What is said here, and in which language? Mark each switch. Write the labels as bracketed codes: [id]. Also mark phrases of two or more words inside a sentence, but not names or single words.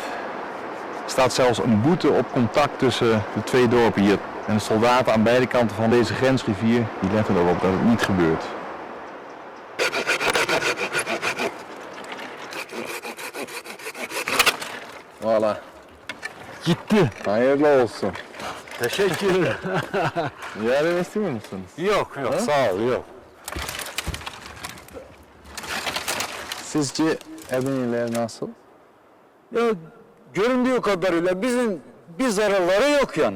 [nl] Er staat zelfs een boete op contact tussen de twee dorpen hier. En de soldaten aan beide kanten van deze grensrivier die letten erop dat het niet gebeurt. Voilà. [tr] Gitti. Hayırlı olsun. Teşekkürler. Yardım istiyor musun? Yok yok sağ ol yok. Sizce Ermeniler nasıl? Ya göründüğü kadarıyla bizim bir zararları yok yani.